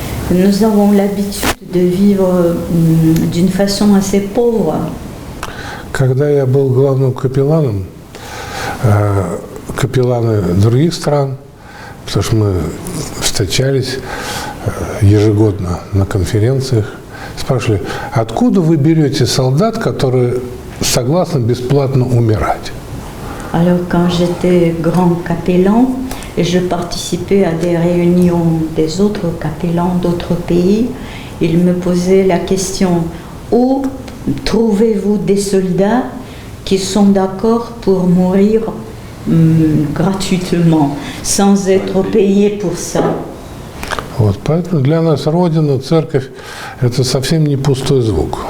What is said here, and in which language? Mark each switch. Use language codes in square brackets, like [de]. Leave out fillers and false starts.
[fr] Nous avons l'habitude de vivre d'une façon assez pauvre. [ru] Когда я был главным капелланом, капелланы других стран, потому что мы встречались ежегодно на конференциях, спрашивали, откуда вы берете солдат, которые согласны бесплатно умирать? [fr] Alors quand j'étais grand capellan, et je participais à des réunions des autres capellans d'autres pays, ils me posaient la question, où trouvez-vous des soldats qui sont d'accord pour mourir gratuitement, sans être payés pour ça? [ru] Вот, поэтому для нас Родина, Церковь – это совсем не пустой звук.